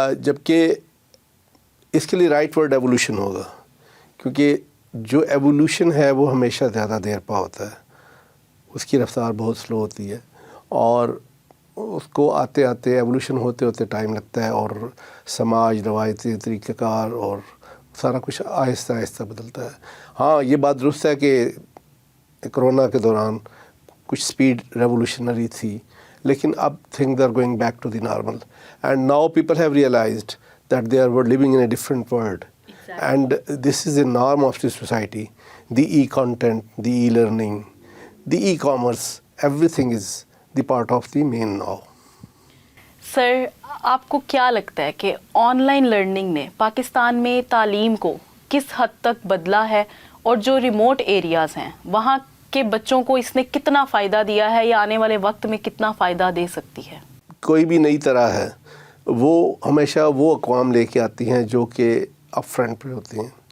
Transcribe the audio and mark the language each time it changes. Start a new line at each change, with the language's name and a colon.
Urdu: جبکہ اس کے لیے رائٹ ورڈ ایوولوشن ہوگا, کیونکہ جو ایوولوشن ہے وہ ہمیشہ زیادہ دیر پا ہوتا ہے, اس کی رفتار بہت سلو ہوتی ہے اور اس کو آتے آتے ایوولوشن ہوتے ہوتے ٹائم لگتا ہے اور سماج, روایتی طریقہ کار اور سارا کچھ آہستہ آہستہ بدلتا ہے. ہاں یہ بات درست ہے کہ کرونا کے دوران کچھ سپیڈ ریوولوشنری تھی, لیکن اب
English: Things are going back to the normal and now people have realised that they are living in a different world. Exactly. And this is a norm of the society. The e-content, the e-learning, the e-commerce, everything is the part of the main now.
Urdu: سر آپ کو کیا لگتا ہے کہ on line learning نے پاکستان میں تعلیم کو کس حد تک بدلا ہے, اور جو ریموٹ ایریاز ہیں وہاں کے بچوں کو اس نے کتنا فائدہ دیا ہے یا آنے والے وقت میں کتنا فائدہ دے سکتی ہے؟ کوئی بھی نئی طرح ہے وہ ہمیشہ وہ اقوام لے کے آتی ہیں جو کہ اپ فرنٹ پہ ہوتی ہیں.